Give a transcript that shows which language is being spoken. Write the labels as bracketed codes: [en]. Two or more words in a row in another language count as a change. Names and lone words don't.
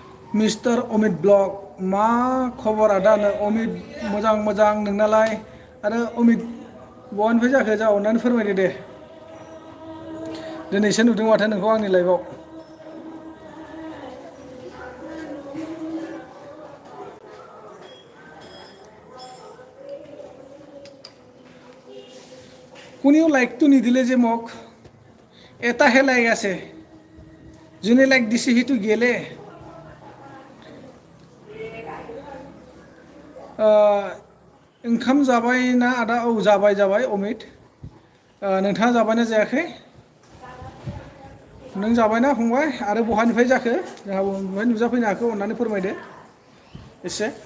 [brx] मिस्टार अमित ब्लग मा खबर आदानो अमित मोजां मोजां नोंनालाय आरो अमित बहानिफ्राय जाखो जा अननानै फोरमायदो दे दिनैसो नुदों माथो नोंखौ आंनि लाइफआव [as] কোনেও লাইকটো নিদিলে যে মোক এটাহে লাইক আছে যোনে লাইক দিছে সিটো গেলে [brx] ओंखाम जाबाय ना आदा औ जाबाय जाबाय अमित नोंथाङा जाबायना जायाखै नों जाबायना फंबाय आरो बहानिफ्राय जाखो जोंहा बहाय नुजाफैनो हाखो अननानै फोरमायदो एसे